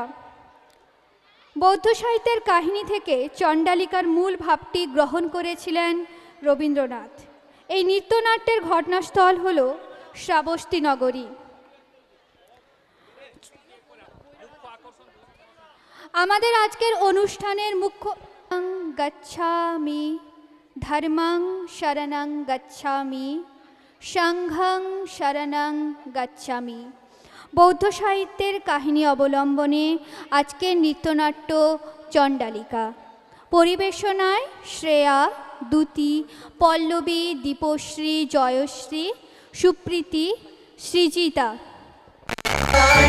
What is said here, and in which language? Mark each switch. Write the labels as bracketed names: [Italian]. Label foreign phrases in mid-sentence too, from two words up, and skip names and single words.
[Bangla] বৌদ্ধ সাহিত্যের কাহিনী থেকে চণ্ডালিকার মূল ভাবটি গ্রহণ করেছিলেন রবীন্দ্রনাথ। এই নৃত্যনাট্যের ঘটনাস্থল হল শ্রাবস্তী নগরী। আমাদের আজকের অনুষ্ঠানের মুখ্য [Pali] গচ্ছামি ধর্মং শরণং গচ্ছামি সংঘং শরণং গচ্ছামি। [Bangla] বৌদ্ধ সাহিত্যের কাহিনী অবলম্বনে আজকের নৃত্যনাট্য চণ্ডালিকা। পরিবেশনায় শ্রেয়া, দ্যুতি, পল্লবী, দীপশ্রী, জয়শ্রী, সুপ্রীতি, সৃজিতা।